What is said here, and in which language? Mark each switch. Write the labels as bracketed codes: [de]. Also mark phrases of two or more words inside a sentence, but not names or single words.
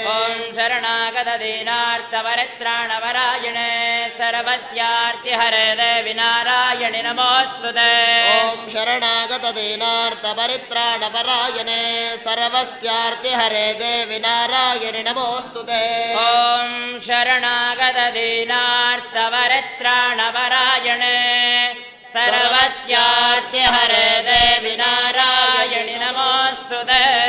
[sa] ಓಂ ಶರಣಾಗತ ದೀನಾರ್ಥ ಪರಿತ್ರಾಣ ಪರಾಯಣೆ ಸರ್ವಸ್ಯಾರ್ತಿ ಹರೇ ದೇವಿ ನಾರಾಯಣಿ ನಮೋಸ್ತುತೆ. ಓಂ ಶರಣಾಗತ ದೀನಾರ್ಥ ಪರಿತ್ರಾಣ ಪರಾಯಣೆ ಸರ್ವಸ್ಯಾರ್ತಿ ಹರೇ ದೇವಿ ನಾರಾಯಣಿ ನಮೋಸ್ತುತೆ. ಓಂ ಶರಣಾಗತ ದೀನಾರ್ಥ ಪರಿತ್ರಾಣ ಪರಾಯಣೆ ಸರ್ವಸ್ಯಾರ್ತಿ ಹರೇ ದೇವಿ ನಾರಾಯಣಿ ನಮೋಸ್ತುತೆ.